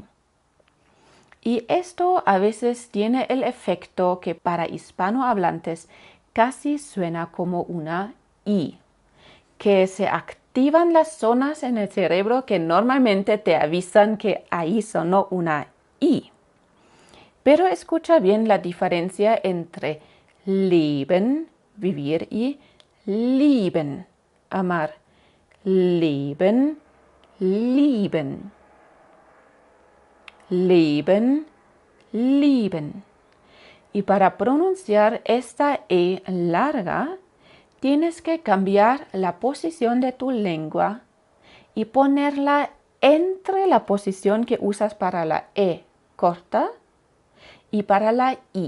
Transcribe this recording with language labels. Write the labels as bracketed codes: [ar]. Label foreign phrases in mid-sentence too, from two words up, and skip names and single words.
[es] Y esto a veces tiene el efecto que para hispanohablantes casi suena como una I, que se activan las zonas en el cerebro que normalmente te avisan que ahí sonó una I. Pero escucha bien la diferencia entre leben, vivir, y lieben, amar. [de] Leben, lieben. Leben, lieben. [es] Y para pronunciar esta E larga, tienes que cambiar la posición de tu lengua y ponerla entre la posición que usas para la E corta y para la I.